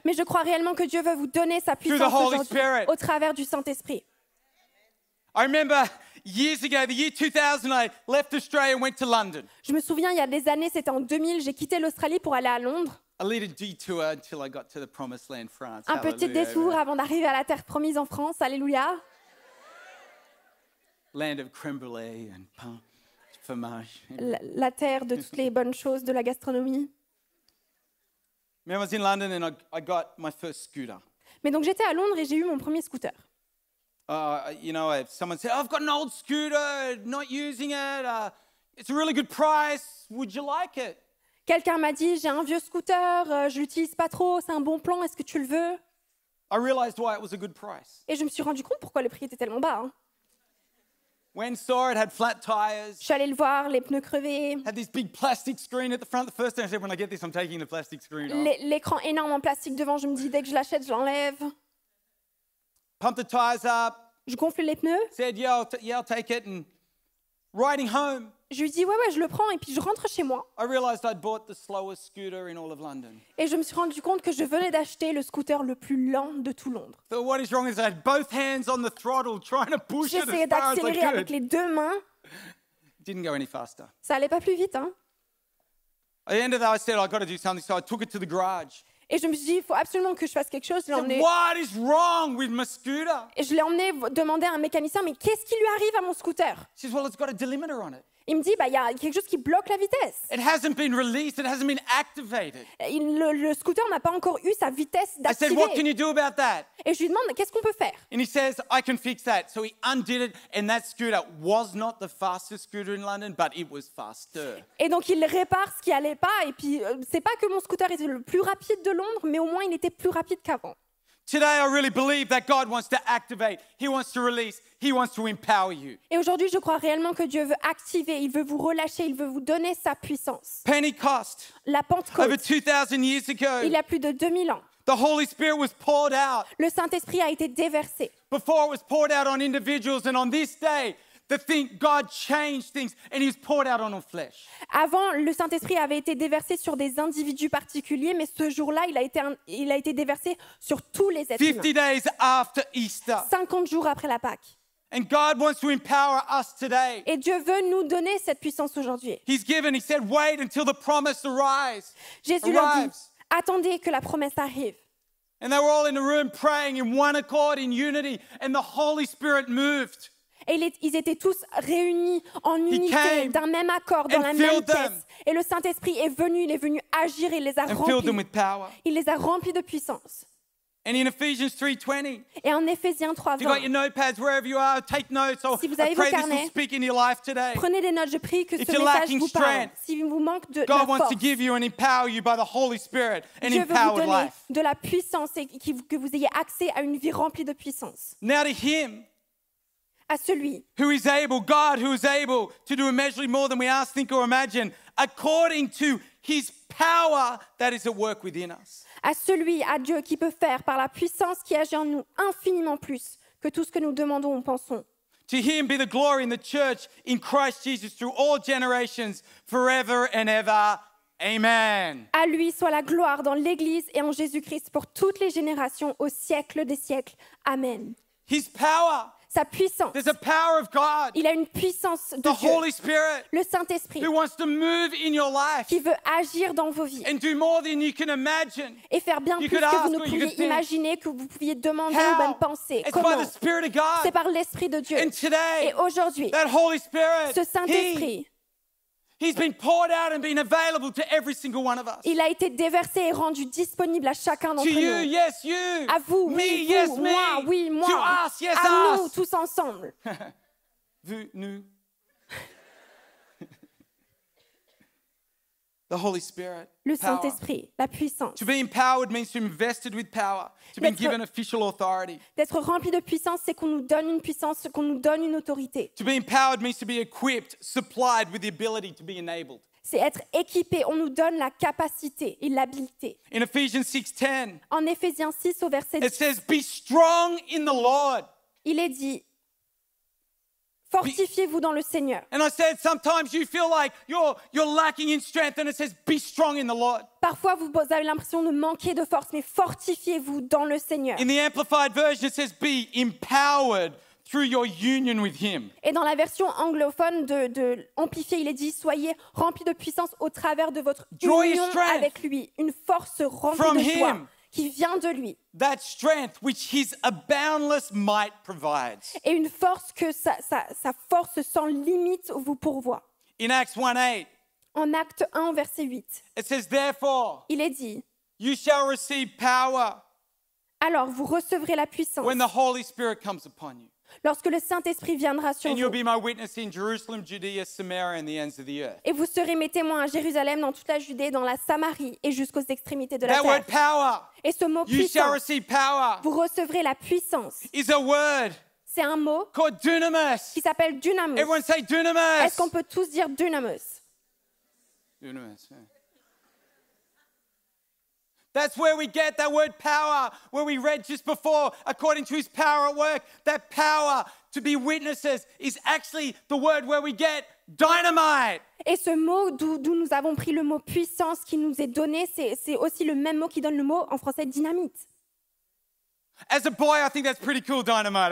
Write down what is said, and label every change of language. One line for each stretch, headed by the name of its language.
French: Mais je crois réellement que Dieu veut vous donner sa puissance
English: the Holy
French: aujourd'hui
English: Spirit.
French: au travers du Saint-Esprit.
English: I remember years ago, the year 2000, I left Australia and went to London.
French: Je me souviens, il y a des années, c'était en 2000, j'ai quitté l'Australie pour aller à Londres.
English: A little detour until I got to the promised land, France.
French: Un petit
English: Hallelujah.
French: détour avant d'arriver à la terre promise en France. Alléluia.
English: Land of creme brulee and
French: pain, fromage. La terre de toutes les bonnes choses de la gastronomie.
English: I was in London and I got my first scooter.
French: Mais donc j'étais à Londres et j'ai eu mon premier scooter.
English: If someone said, I've got an old scooter, not using it, it's a really good price, would you like it?
French: Quelqu'un m'a dit, j'ai un vieux scooter, je l'utilise pas trop, c'est un bon plan, est-ce que tu le veux?
English: I realized why it was a good price.
French: Et je me suis rendu compte pourquoi le prix était tellement bas.
English: Went and saw it, had flat tires,
French: Je suis allée le voir, les pneus crevés,
English: had this big plastic screen at the front. The first thing I said, when I get this, I'm taking the plastic screen off.
French: l'écran énorme en plastique devant. Je me dis, dès que je l'achète, je l'enlève.
English: Pumped the tires up,
French: Je gonfle les pneus.
English: said, yeah, I'll take it. And riding home,
French: Je lui dis, ouais, je le prends. Et puis je rentre chez moi.
English: I realised I'd bought the slowest scooter in all of London.
French: Et je me suis rendu compte que je venais d'acheter le scooter le plus lent de tout Londres.
English: So what is wrong is I had both hands on the throttle trying to push it
French: J'essayais
English: as far as I
French: d'accélérer avec
English: could.
French: les deux mains.
English: Didn't go any faster.
French: Ça allait pas plus vite, hein.
English: At the end of that, I said, I've got to do something. So I took it to the garage.
French: Et je me suis dit, il faut absolument que je fasse quelque chose. Je l'ai
English: I said,
French: emmené,
English: what is wrong with my scooter?
French: et je l'ai emmené demander à un mécanicien, mais qu'est-ce qui lui arrive à mon scooter?
English: She says, well, it's got a delimiter on it.
French: Il me dit, il y a quelque chose qui bloque la vitesse.
English: It hasn't been released. It hasn't been activated.
French: Le scooter n'a pas encore eu sa vitesse
English: I said, what can
French: d'activer.
English: you do about that?
French: Et je lui demande, qu'est-ce qu'on peut faire?
English: And he says, I can fix that. So he undid it, and that scooter was not the fastest scooter in London, but it was faster.
French: Et donc il répare ce qui allait pas. Et puis c'est pas que mon scooter était le plus rapide de Londres, mais au moins il était plus rapide qu'avant.
English: Today, I really believe that God wants to activate. He wants to release. He wants to empower you.
French: Et aujourd'hui, je crois réellement que Dieu veut activer, il veut vous relâcher, il veut vous donner sa puissance.
English: Pentecost,
French: La
English: over
French: Pentecôte,
English: 2,000 years ago,
French: il y a plus de 2000 ans,
English: the Holy Spirit was poured out.
French: le Saint-Esprit a été déversé.
English: Before it was poured out on individuals, and on this day, God changed things, and He was poured out on all flesh.
French: Avant, le Saint-Esprit avait été déversé sur des individus particuliers, mais ce jour-là, il a été déversé sur tous les êtres
English: 50
French: humains.
English: days after Easter.
French: 50 jours après la Pâque.
English: And God wants to empower us today.
French: Et Dieu veut nous donner cette puissance aujourd'hui.
English: He said, wait until the promise arrives.
French: Jésus leur dit, attendez que la promesse arrive.
English: And they were all in the room praying in one accord, in unity, and the Holy Spirit moved.
French: Et ils étaient tous réunis en unité,
English: came
French: d'un même accord, dans
English: and
French: la même
English: filled them.
French: pièce. Et le Saint-Esprit est venu, il est venu agir, il les a
English: And filled them with power.
French: Il les a remplis de puissance.
English: And in Ephesians 3:20,
French: Et en Éphésiens
English: if you've got your notepads wherever you are, take notes.
French: Si vous
English: I
French: avez vos
English: pray this will
French: carnets,
English: speak in your life today.
French: prenez des notes, je prie que
English: If
French: ce
English: you're
French: message
English: lacking
French: vous parle.
English: strength,
French: Si vous manque de la
English: God wants
French: force,
English: to give you and empower you by the Holy Spirit, an
French: Dieu veut vous
English: empowered
French: donner
English: life.
French: de la puissance et que vous ayez accès à une vie remplie de puissance.
English: Now to Him
French: À celui
English: who is able, God who is able to do immeasurably more than we ask, think, or imagine, according to His power that is at work within us.
French: à celui, à Dieu, qui peut faire par la puissance qui agit en nous infiniment plus que tout ce que nous demandons ou pensons.
English: To Him be the glory in the church in Christ Jesus through all generations, forever and ever. Amen.
French: À lui soit la gloire dans l'Église et en Jésus-Christ pour toutes les générations, au siècle des siècles. Amen.
English: His power.
French: Sa puissance.
English: There's a power of God.
French: Il a une puissance de
English: The
French: Dieu,
English: Holy Spirit
French: le Saint-Esprit,
English: who wants to move in your life
French: qui veut agir dans vos vies
English: and do more than you can imagine.
French: et faire bien
English: You
French: plus
English: could
French: que
English: ask
French: vous ne
English: or you
French: pouviez
English: could think.
French: imaginer, que vous pouviez demander ou même
English: How?
French: penser.
English: It's by
French: Comment?
English: the Spirit of
French: C'est
English: God.
French: par l'Esprit de Dieu.
English: And today,
French: Et aujourd'hui,
English: that Holy Spirit,
French: ce Saint-Esprit,
English: He's been poured out and been available to every single one of us.
French: il a été déversé et rendu disponible à chacun
English: To
French: d'entre
English: you,
French: nous.
English: yes, you.
French: À vous,
English: Me,
French: oui,
English: yes,
French: vous,
English: me.
French: moi, oui, moi.
English: To us, yes,
French: À nous,
English: us.
French: tous ensemble. Vous, nous.
English: The Holy Spirit.
French: Le
English: Power.
French: Saint-Esprit, la puissance.
English: To be empowered means to be invested with power, to be
French: D'être-
English: given official authority.
French: D'être rempli de puissance, c'est qu'on nous donne une puissance, qu'on nous donne une autorité.
English: To be empowered means to be equipped, supplied with the ability to be enabled.
French: C'est être équipé, on nous donne la capacité et l'habileté.
English: In Ephesians 6:10,
French: En Éphésiens 6 au verset
English: it
French: 10,
English: says, "Be strong in the Lord."
French: il est dit, fortifiez-vous dans le Seigneur.
English: And I said, sometimes you feel like you're lacking in strength, and it says, "Be strong in the Lord."
French: Parfois, vous avez l'impression de manquer de force, mais fortifiez-vous dans le Seigneur.
English: In the Amplified Version, it says, "Be empowered through your union with Him."
French: Et dans la version anglophone de Amplifié, il est dit, soyez remplis de puissance au travers de votre
English: Joy and
French: union
English: strength
French: avec lui. Une force
English: from
French: remplie de joie
English: him.
French: qui vient de lui.
English: That strength which His boundless might provides.
French: Et une force que sa force sans limite vous pourvoit.
English: In Acts 1:8,
French: En Acte 1, verset 8,
English: it says, "Therefore,
French: il est dit,
English: you shall receive power
French: alors vous recevrez la puissance
English: when the Holy Spirit comes upon you.
French: lorsque le Saint-Esprit viendra sur
English: And you'll
French: vous.
English: be my witness in Jerusalem, Judea, Samaria, and the ends of the earth."
French: Et vous serez mes témoins à Jérusalem, dans toute la Judée, dans la Samarie et jusqu'aux extrémités de la
English: That word
French: terre.
English: power,
French: Et ce mot
English: you shall
French: puissance,
English: receive power,
French: vous recevrez la puissance.
English: is a word
French: C'est un mot
English: called dunamis.
French: qui s'appelle dunamis.
English: Everyone say dunamis.
French: Est-ce qu'on peut tous dire dunamis?
English: Dunamis. Yeah. That's where we get that word power, where we read just before, according to his power at work. That power to be witnesses is actually the word where we get dynamite.
French: Et ce mot d'où nous avons pris le mot puissance qui nous est donné, c'est aussi le même mot qui donne le mot en français dynamite.
English: As a boy, I think that's pretty cool, dynamite,